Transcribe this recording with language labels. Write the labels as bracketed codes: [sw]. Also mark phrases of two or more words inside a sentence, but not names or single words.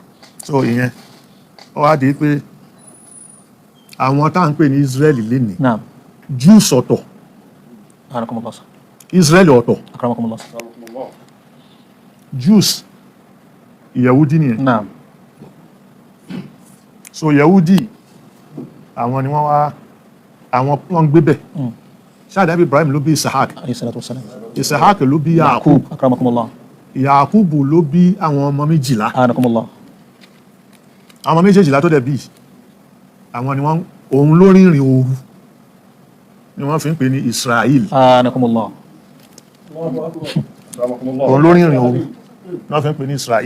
[yo] so ìyẹn ó wá di pé àwọn tá à ń pè ní Israeli lénìí Jews ọ̀tọ̀ Israeli ọ̀tọ̀ Jews Yahudi nìyẹn. [ar] naam [yo] So Yahudi àwọn ni wọ́n wá àwọn wọ́n gbé bẹ̀. Ṣáàdá Ibrahim ló bí Isahak. [ar] عليه الصلاة والسلام. [yo] Isahak ló bí Yakub. [ar] akramakumullah. [yo] Yakub ló bí àwọn ọmọ 12. [ar] anakumullah. [yo] Àwọn ọmọ 12 tó dẹ̀ bí àwọn ni wọ́n òun ló rìnrìn òru ni wọ́n fi ń pè ní Israel. [ar] anakumullah. [yo] Òun ló rìnrìn òru ni wọ́n fi ń pè ní Israel.